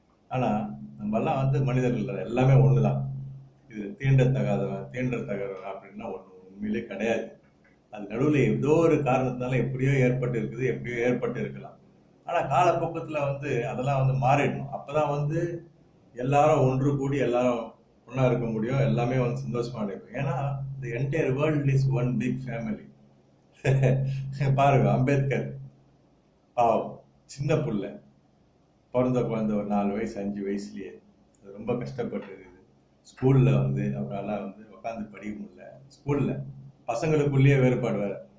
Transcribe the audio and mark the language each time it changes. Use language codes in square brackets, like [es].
[ta] ஆனா நம்ம எல்லாம் மனிதர்கள் எல்லாமே ஒண்ணுதான். இது தீண்டத்தகாதவன் அப்படின்னா ஒண்ணு உண்மையிலே கிடையாது. அது நடுவில் ஏதோ ஒரு காரணத்தினால எப்படியோ ஏற்பட்டு இருக்குது, எப்படியோ ஏற்பட்டு இருக்கலாம். ஆனா காலப்போக்கத்துல அதெல்லாம் மாறிடணும். அப்பதான் எல்லாரும் ஒன்று கூடி எல்லாரும் ஒன்னா இருக்க முடியும். எல்லாமே சந்தோஷமா இருக்கும். ஏன்னா [en] the entire world is one big family. [ta] பாருங்க அம்பேத்கர் பாவம் சின்ன புள்ள, பிறந்த குழந்தை ஒரு 4 வயசு 5 வயசுலயே அது ரொம்ப கஷ்டப்பட்டு இருக்குது. ஸ்கூல்ல அவரால் உட்காந்து படிக்க முடியல. ஸ்கூல்ல பசங்களுக்குள்ளேயே வேறுபாடு வேற.